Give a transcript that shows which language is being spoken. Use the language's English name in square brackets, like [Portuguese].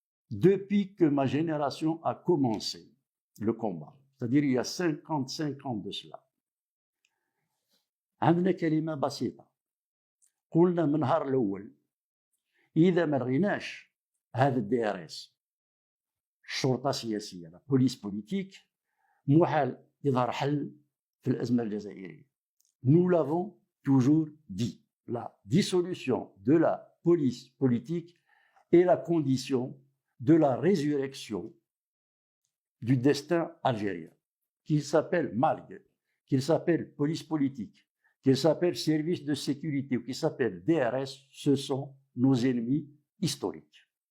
[French] Depuis que ma génération a commencé le combat, c'est-à-dire il y a 55 ans de cela, [Arabic] عندنا كلمة بسيطة قلنا من النهار الأول إذا ما لغيناش هذا الدي ار اس الشرطة السياسية [French] la police politique [Arabic] محال يظهر حل في الأزمة الجزائرية. [French] Nous l'avons toujours dit, la dissolution de la police politique est la condition de la résurrection du destin algérien, qu'il s'appelle MALG, qu'il s'appelle police politique, qu'il s'appelle service de sécurité ou qu'il s'appelle DRS, ce sont nos ennemis historiques.